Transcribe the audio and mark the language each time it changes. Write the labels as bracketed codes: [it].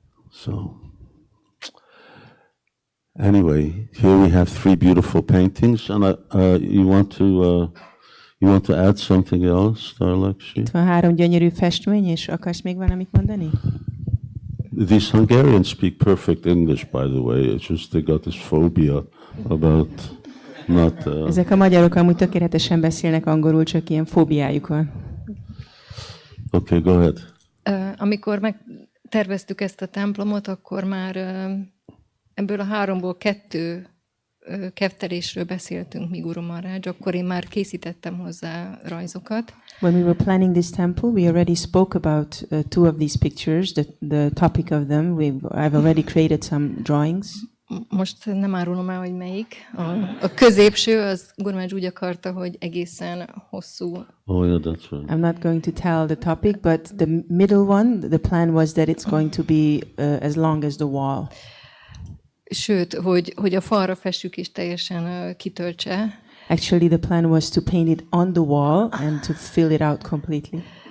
[en] So, anyway, here we have 3 beautiful paintings, and you want to add something else, Darlakshi? [hu] Itt van 3 gyönyörű festmény, és akarsz még valamit mondani? [en] These Hungarians speak perfect English, by the way. It's just they got this phobia about not. [hu] Ezek a magyarok amúgy tökéletesen beszélnek angolul, csak ilyen fóbiájuk van. [en] Okay, go ahead. [hu] Amikor megterveztük ezt a templomot, akkor már ebből a 3-ból 2 keftelésről beszéltünk mi Guru Maharaj, akkor én már készítettem hozzá rajzokat. [en] When we were planning this temple, we already spoke about 2 of these pictures, the topic of them. I've already created some drawings. [hu] Most nem árulom el, hogy melyik. A középső, az Guru Maharaj úgy akarta, hogy egészen hosszú. [en] Oh yeah, that's right. I'm not going to tell the topic, but the middle one, the plan was that it's going to be as long as the wall. [hu] Sőt, hogy a falra fessük és teljesen kitöltse. [en] Actually, the plan was to paint it on the wall and to fill it out completely.